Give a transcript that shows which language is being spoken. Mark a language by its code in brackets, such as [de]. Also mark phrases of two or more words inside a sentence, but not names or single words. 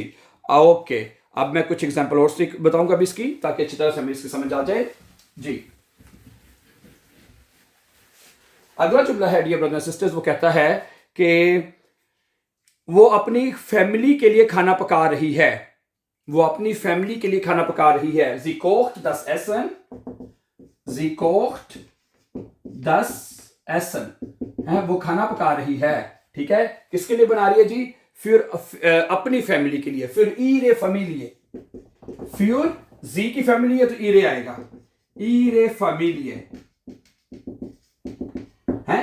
[hi] ओके, अब मैं कुछ एग्जांपल और बताऊंगा अभी इसकी, ताकि अच्छी तरह से हमें इसकी समझ आ जाए जी। अगला जुमला है [en] dear brothers and sisters, [hi] वो कहता है कि वो अपनी फैमिली के लिए खाना पका रही है, वो अपनी फैमिली के लिए खाना पका रही है। [de] Sie kocht das Essen, sie kocht das Essen, [hi] है, वो खाना पका रही है, ठीक है। किसके लिए बना रही है जी? फिर अपनी फैमिली के लिए, फिर [de] ihre Familie, [hi] फिर जी की फैमिली है तो ईरे आएगा, [de] ihre Familie [hi] है।